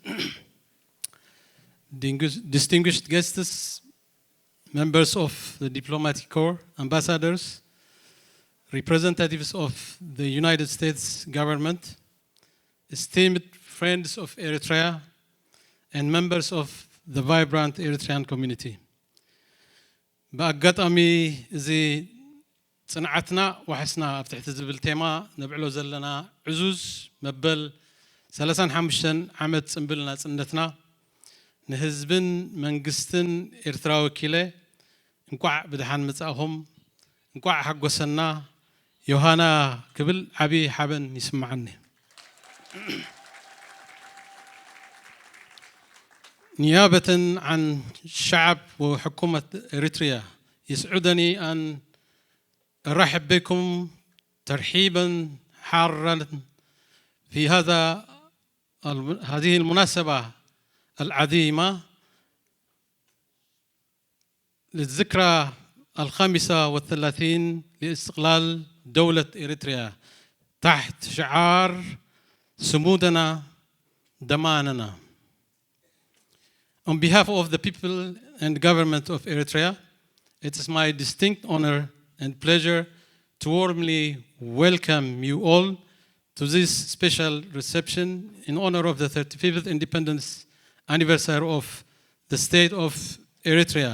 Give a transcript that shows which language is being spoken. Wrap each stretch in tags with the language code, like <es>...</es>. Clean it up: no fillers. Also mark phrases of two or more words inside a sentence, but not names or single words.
<en>Distinguished guests, members of the diplomatic corps, ambassadors, representatives of the United States government, esteemed friends of Eritrea, and members of the vibrant Eritrean community.</en> <ti>በአጋጣሚ እዚ ጽንዓትና ወሕስና ኣብ ትሕቲ ዝብል ቴማ ነብዕሎ ዘለና ዕዙዝ መበል 35 ዓመት ጽምብል ናጽነትና ንህዝብን መንግስትን ኤርትራ ወኪለ እንቋዕ ብድሓን መጻእኹም እንቋዕ ሓጎሰና ዮሃና ክብል ዓቢ ሓበን ይስምዓኒ</ti> <ar>نيابة عن شعب وحكومة إريتريا يسعدني أن أرحب بكم ترحيبا حارا في هذه المناسبة العظيمة للذكرى 35 لاستقلال دولة إريتريا تحت شعار سمودنا دماننا.</ar> <en>On behalf of the people and government of Eritrea, it is my distinct honor and pleasure to warmly welcome you all to this special reception in honor of the 35th independence anniversary of the state of Eritrea.</en>